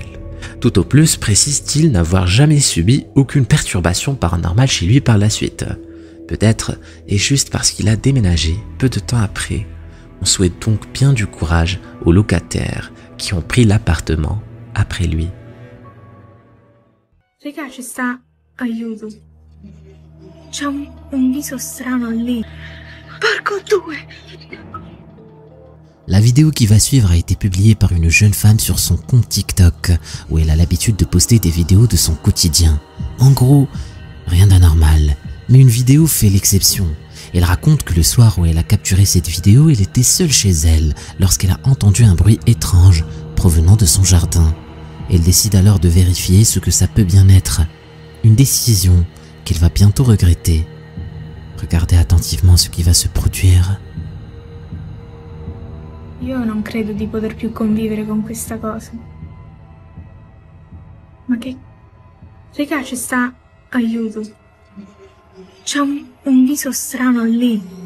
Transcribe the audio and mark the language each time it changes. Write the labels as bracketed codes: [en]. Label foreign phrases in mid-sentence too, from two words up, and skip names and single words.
[fr] Tout au plus précise-t-il n'avoir jamais subi aucune perturbation paranormale chez lui par la suite. Peut-être est juste parce qu'il a déménagé peu de temps après. On souhaite donc bien du courage aux locataires qui ont pris l'appartement après lui. [it] Raga, ci sta aiuto. C'è un viso strano lì. Porco due! [fr] La vidéo qui va suivre a été publiée par une jeune femme sur son compte TikTok, où elle a l'habitude de poster des vidéos de son quotidien. En gros, rien d'anormal, mais une vidéo fait l'exception. Elle raconte que le soir où elle a capturé cette vidéo, elle était seule chez elle, lorsqu'elle a entendu un bruit étrange provenant de son jardin. Elle décide alors de vérifier ce que ça peut bien être. Une décision qu'elle va bientôt regretter. Regardez attentivement ce qui va se produire. [it] Io non credo di poter più convivere con questa cosa. Ma che với cả ci sta aiuto. C'ha un viso strano lì.